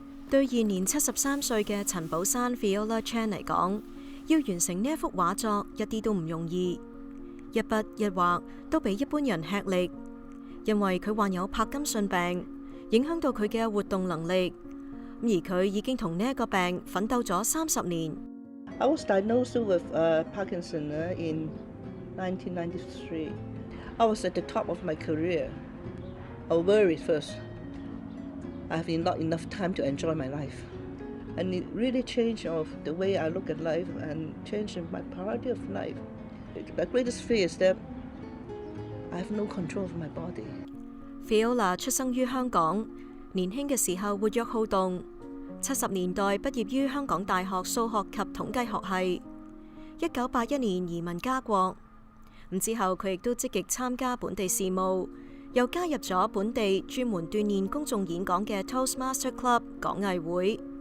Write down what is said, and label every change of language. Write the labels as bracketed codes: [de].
[yue] 對現年73歲嘅陳寶珊 Viola Chan 嚟講，要完成呢一幅畫作一啲都唔容易，一筆一畫都比一般人吃力，因為佢患有柏金遜病，影響到佢嘅活動能力。而佢已經同呢一個病奮鬥咗30年。 [en] I was diagnosed with Parkinson in 1993. I was at the top of my career. I worried first. I have not enough time to enjoy my life. And it really changed the way I look at life and changed my priority of life. The greatest fear is that I have no control of my body. [yue] Viola 出生於香港，年輕嘅時候活躍好動。 70年代畢業於香港大學數學及統計學系。 1981年移民加國。之後佢亦都積極參加本地事務，又加入咗本地專門鍛鍊公眾演講嘅 Toastmaster Club 講藝會。